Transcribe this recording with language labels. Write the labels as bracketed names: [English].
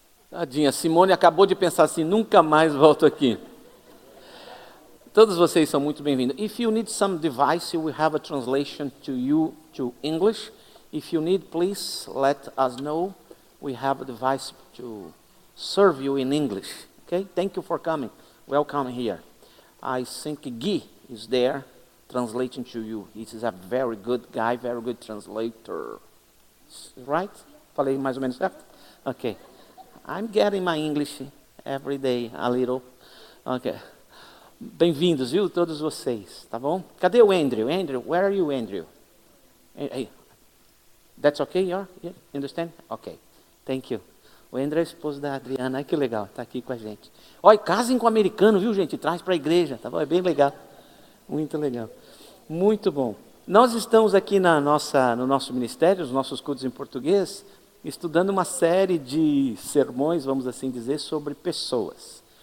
[Portuguese] Tadinha, Simone acabou de pensar assim, nunca mais volto aqui. Todos vocês são muito bem-vindos. [English] If you need some device, we have a translation to you to English. If you need, please let us know. We have a device to serve you in English. Okay? Thank you for coming. Welcome here. I think Guy is there translating to you. He is a very good guy, very good translator. Right? [Portuguese] Falei mais ou menos certo? [English] Okay. I'm getting my English every day, a little. Okay. [Portuguese] Bem-vindos, viu, todos vocês, tá bom? Cadê o Andrew? [English] Andrew, where are you, Andrew? Hey, that's okay, you understand? Okay, thank you. [Portuguese] O Andrew é esposo da Adriana, ai que legal, tá aqui com a gente. Olha, casem com o americano, viu, gente? Traz para a igreja, tá bom? É bem legal, muito legal. Muito bom. Nós estamos aqui no nosso ministério, os nossos cultos em português, estudando uma série de sermões, vamos assim dizer, sobre pessoas.